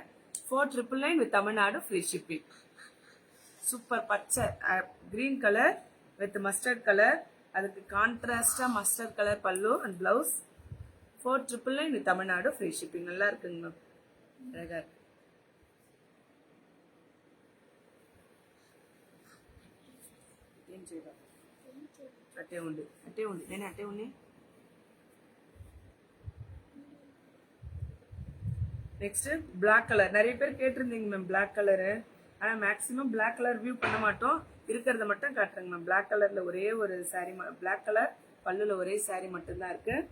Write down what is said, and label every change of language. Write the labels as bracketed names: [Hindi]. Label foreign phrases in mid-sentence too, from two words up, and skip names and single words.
[Tamil] 4999 with தமிழ்நாடு [English] free shipping. [Tamil] சூப்பர் பச்சை [English] green colour with mustard colour, [Tamil] அதுக்கு கான்ட்ராஸ்டா [English] mustard colour [Tamil] பல்லு [English] and blouse. [Tamil] 4999 with தமிழ்நாடு [English] free shipping. [Tamil] நல்லா இருக்குங்க மேம், அழகா இருக்கு. [Telugu] ఏం చేయరా అట్టే ఉంది నేను అట్టే ఉంది. [English] next black colour, [Tamil] நிறைய பேர் கேட்டிருந்தீங்க மேம் [English] black colour. [Tamil] ஆனா [English] maximum black colour view [Tamil] பண்ண மாட்டோம், இருக்கிறத மட்டும் காட்டுறேங்க மேம். பிளாக் கலர்ல ஒரே ஒரு சாரி, [English] black colour [Tamil] பல்லுல ஒரே சாரி மட்டும்தான் இருக்கு.